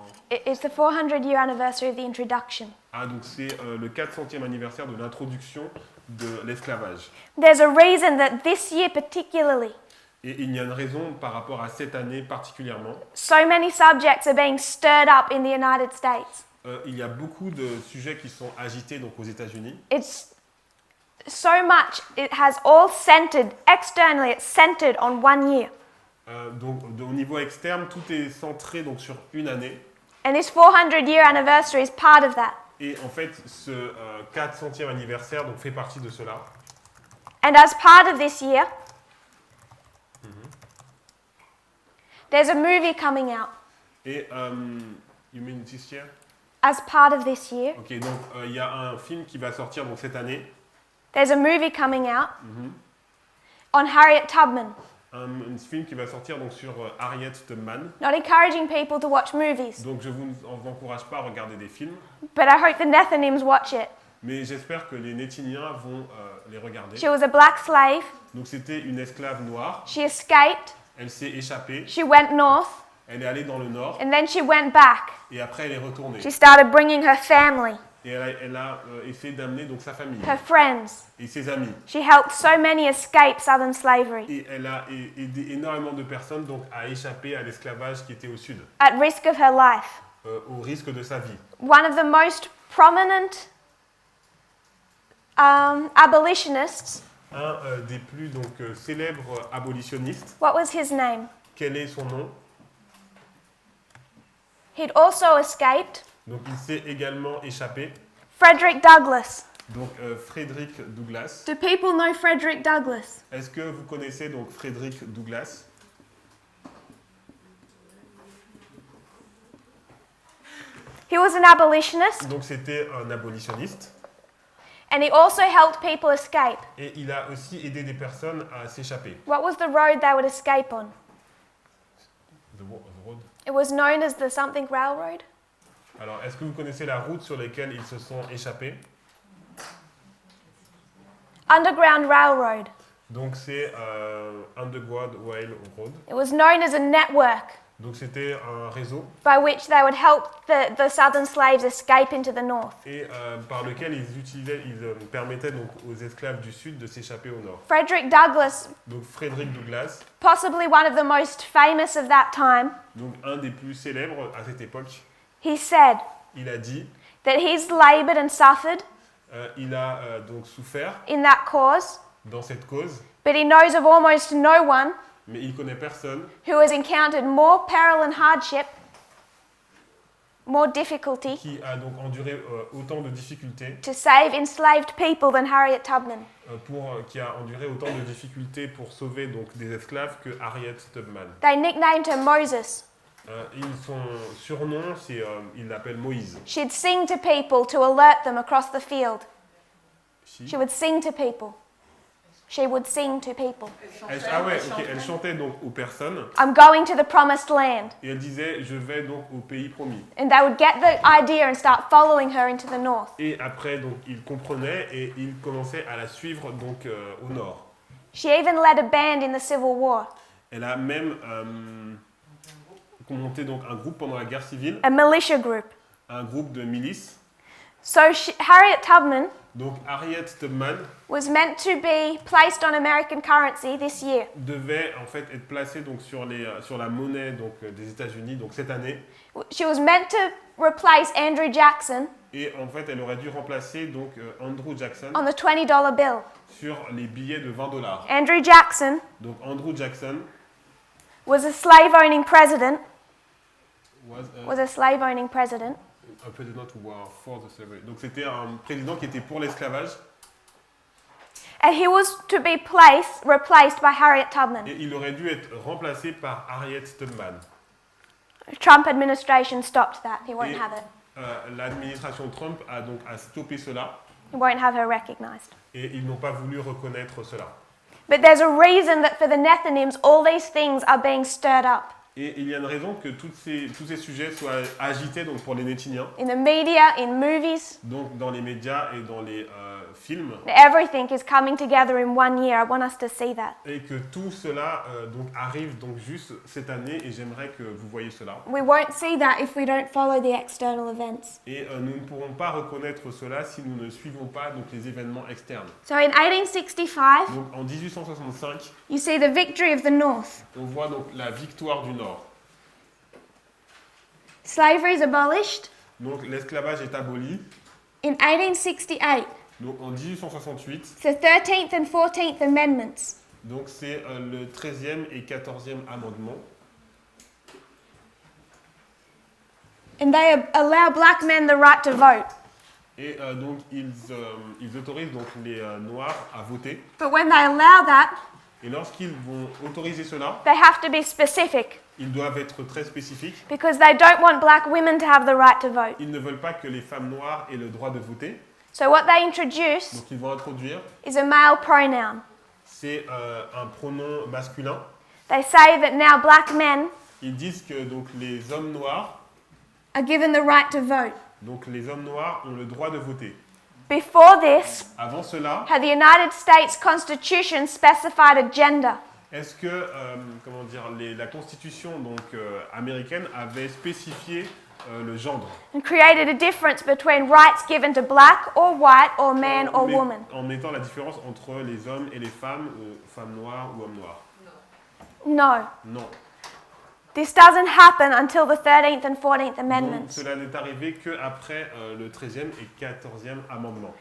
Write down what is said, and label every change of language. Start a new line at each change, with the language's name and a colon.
English: It's the 400-year anniversary of the introduction.
French: Ah, donc c'est le 400e anniversaire de l'introduction de l'esclavage.
English: There's a reason that this year particularly,
French: Et il y a une raison par rapport à cette année particulièrement.
English: so many subjects are being stirred up in the United States.
French: Il y a beaucoup de sujets qui sont agités donc aux États-Unis.
English: It's so much, it has all centered, externally, it's centered on one year.
French: Donc au niveau externe, tout est centré donc sur une année.
English: And this 400-year anniversary is part of that.
French: Et en fait, ce 400e anniversaire donc, fait partie de cela.
English: And as part of this year, there's a movie coming out. Et, you mean this year? As part of this year,
French: Ok, donc il y a un film qui va sortir donc, cette année.
English: there's a movie coming out on Harriet Tubman.
French: Un film qui va sortir donc, sur Harriet Tubman.
English: Not encouraging people to watch movies,
French: Donc je vous encourage pas à regarder des films,
English: but I hope the Nethinims watch it.
French: mais j'espère que les Nétiniens vont les regarder.
English: She was a black slave.
French: Donc c'était une esclave noire,
English: She escaped.
French: elle s'est échappée,
English: She went north,
French: elle est allée dans le nord,
English: and then she went back.
French: et après elle est retournée.
English: She started bringing her family,
French: Et elle a essayé d'amener donc, sa famille
English: her friends.
French: et ses amis.
English: She helped so many escape Southern slavery
French: Et elle a aidé énormément de personnes donc, à échapper à l'esclavage qui était au sud,
English: at risk of her life.
French: au risque de sa vie.
English: One of the most prominent abolitionists,
French: Un des plus donc, célèbres abolitionnistes,
English: what was his name?
French: quel est son nom?
English: He'd also escaped.
French: Donc il s'est également échappé.
English: Frederick Douglass.
French: Donc Frederick Douglass.
English: Do people know Frederick Douglass?
French: Est-ce que vous connaissez donc Frederick Douglass?
English: He was an abolitionist,
French: Donc c'était un abolitionniste
English: and he also helped people escape.
French: et il a aussi aidé des personnes à s'échapper.
English: What was the road they would escape on? The road. It was known as the something railroad.
French: Alors est-ce que vous connaissez la route sur laquelle ils se sont échappés?
English: Underground Railroad.
French: Donc c'est Underground Railroad.
English: It was known as a network.
French: Donc c'était un réseau
English: by which they would help the southern slaves escape into the north.
French: et par lequel ils permettaient donc aux esclaves du sud de s'échapper au nord.
English: Frederick Douglass,
French: Donc Frédéric Douglass,
English: possibly one of the most famous of that time,
French: donc un des plus célèbres à cette époque,
English: he said
French: il a dit,
English: that he's labored and suffered
French: il a donc souffert
English: in that cause,
French: dans cette cause,
English: but he knows of almost no one
French: mais il connaît personne
English: who has encountered more peril and hardship, more difficulty,
French: qui a donc enduré autant de difficultés,
English: to save enslaved people than Harriet Tubman.
French: qui a enduré autant de difficultés pour sauver donc des esclaves que Harriet Tubman.
English: They nicknamed her Moses.
French: Son surnom, il l'appelle Moïse.
English: She'd sing to people to alert them across the field. Si. She would sing to people. She would sing to people.
French: Elle chantait donc aux personnes
English: I'm going to the promised land.
French: et elle disait je vais donc au pays promis.
English: And they would get the idea and start following her into the north.
French: Et après donc ils comprenaient et ils commençaient à la suivre donc au nord.
English: She even led a band in the Civil War,
French: Elle a même monté donc un groupe pendant la guerre civile,
English: a militia group.
French: un groupe de milices.
English: So Harriet Tubman
French: Donc Harriet Tubman
English: was meant to be placed on American currency this year.
French: devait en fait être placée donc sur la monnaie donc des États-Unis donc cette année
English: She was meant to replace Andrew Jackson
French: et en fait elle aurait dû remplacer donc Andrew Jackson
English: on the $20 bill.
French: sur les billets de $20.
English: Andrew Jackson
French: Donc Andrew Jackson
English: was a slave-owning president. was A slave-owning president. a president who was for the slavery.
French: Donc c'était un président qui était pour l'esclavage
English: And he was to be replaced by Harriet Tubman.
French: et il aurait dû être remplacé par Harriet Tubman.
English: Trump administration stopped that. He won't
French: Et,
English: have it.
French: L'administration Trump a stoppé cela
English: He won't have her recognized.
French: et ils n'ont pas voulu reconnaître cela.
English: But there's a reason that for the Nethinims, all these things are being stirred up.
French: Et il y a une raison que tous ces sujets soient agités donc pour les Nétiniens,
English: In the media, in movies,
French: donc dans les médias et dans les films,
English: everything is coming together in 1 year. I want us to see that.
French: et que tout cela donc arrive donc juste cette année et j'aimerais que vous voyez cela.
English: We won't see that if we don't follow the external events.
French: Et nous ne pourrons pas reconnaître cela si nous ne suivons pas donc les événements externes.
English: So in 1865,
French: Donc en 1865,
English: you see the victory of the North.
French: on voit donc la victoire du Nord.
English: Slavery is abolished.
French: Donc l'esclavage est aboli.
English: In 1868,
French: Donc en 1868,
English: it's the 13th and 14th Amendments.
French: donc c'est le 13e et 14e amendement.
English: And they allow black men the right to vote.
French: Et donc ils autorisent donc les Noirs à voter.
English: But when they allow that,
French: Et lorsqu'ils vont autoriser cela,
English: they have to be specific
French: ils doivent être très spécifiques.
English: because they don't want black women to have the right to vote.
French: Ils ne veulent pas que les femmes noires aient le droit de voter.
English: So what they introduce
French: Donc ils vont introduire,
English: is a male pronoun.
French: c'est un pronom masculin.
English: They say that now black men
French: Ils disent que donc les hommes noirs,
English: are given the right to vote.
French: donc les hommes noirs ont le droit de voter.
English: Before this,
French: Avant cela,
English: had the United States Constitution specified a gender?
French: est-ce que la Constitution donc américaine avait spécifié le genre
English: And created a difference between rights given to black or white or man or
French: Mais-
English: woman?
French: en mettant la différence entre les hommes et les femmes, femmes noires ou hommes noirs?
English: No.
French: Non.
English: This doesn't happen until the 13th and 14th
French: Donc,
English: Amendments.
French: cela n'est arrivé qu'après le 13e et 14e amendement.